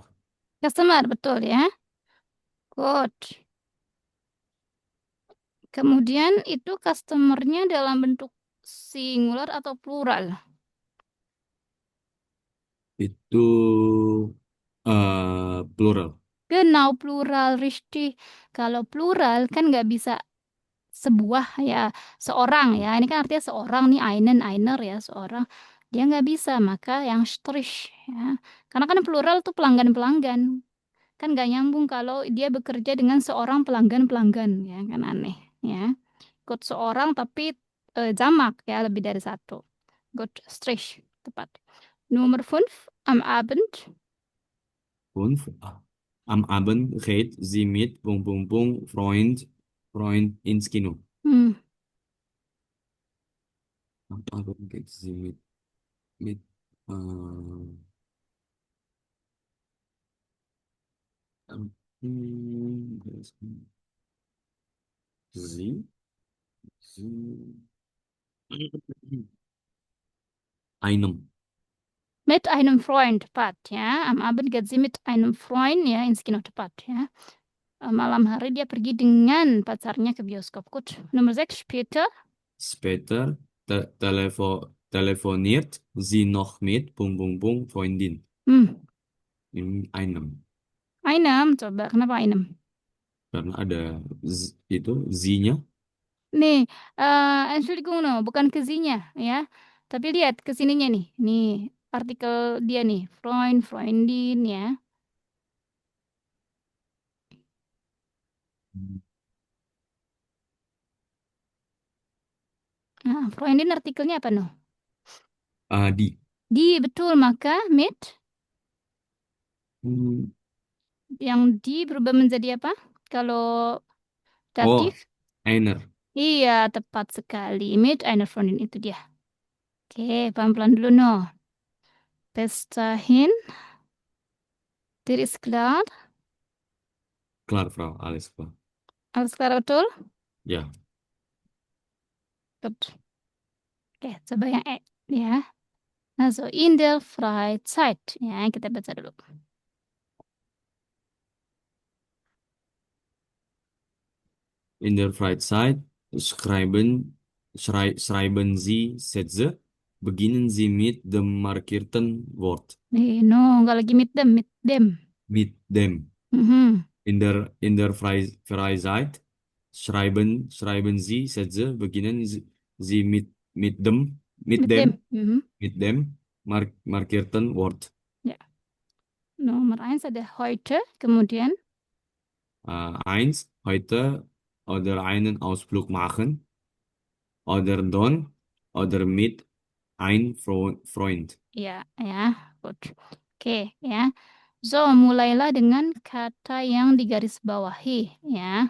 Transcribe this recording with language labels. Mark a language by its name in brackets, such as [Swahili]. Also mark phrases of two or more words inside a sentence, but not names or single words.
[Indonesian] Customer, betul ya. Good. Kemudian itu customernya dalam bentuk singular atau plural? Itu plural. [German] Genau, plural, richtig. [Indonesian] Kalau plural kan nggak bisa sebuah ya, seorang ya. Ini kan artinya seorang nih, [German] einen, einer [Indonesian] ya, seorang. Dia nggak bisa, maka yang strich ya. Karena kan plural tuh pelanggan-pelanggan. Kan nggak nyambung kalau dia bekerja dengan seorang pelanggan-pelanggan ya, kan aneh ya. Ikut seorang tapi jamak ya, lebih dari satu. Good strich, tepat. Nomor 5, [German] am Abend. Fünf. Am Abend geht sie mit Freund ins Kino. Hmm. Am Abend geht sie mit am- hmm, sie, sie, einem Mit einem Freund, [Indonesian] tepat ya. [German] Am Abend geht sie mit einem Freund ya, ins Kino, [Indonesian] tepat ya. Malam hari dia pergi dengan pacarnya ke bioskop. Gut. Nomor 6, später. [German] später telefoniert sie noch mit Freundin Hmm. in einem. Einem, [Indonesian] coba. Kenapa einem? Karena ada itu Z-nya. Nih, Entschuldigung, no, bukan ke Z-nya ya. Tapi lihat ke sininya nih. Nih, artikel dia nih. Freund, Freundin ya. Nah, Freundin artikelnya apa no? [German] Di. [Indonesian] Di, betul. Maka mit Hmm, yang di berubah menjadi apa? Kalau Oh, datif? [German] einer. [Indonesian] Iya, tepat sekali. [German] Mit einer Freundin [Indonesian] itu dia. Oke, pelan-pelan dulu no. [German] Bis dahin, dir ist klar. Klar, Frau. Alles klar. Alles klar, [Indonesian] betul? Ya. Gut. Oke, coba yang E ya. [German] Also, in der Freizeit. [Indonesian] Ya, kita baca dulu. [German] In der Freizeit schreiben Sie Sätze. Beginnen Sie mit dem markierten Wort. [Indonesian] No, nggak lagi [German] mit them, mit them. Mit dem. Mhm. In der Freizeit schreiben Sie Sätze. Beginnen Sie mit dem, mit Mit them. dem, Mhm. mit dem markierten Wort. [Indonesian] Ya. Nomor 1 ada heute, kemudian [German] Eins, heute oder einen Ausflug machen. Oder don, oder mit ein Freund. [Indonesian] ya, ya, gut. Oke, ya. So, mulailah dengan kata yang digaris bawahi, ya.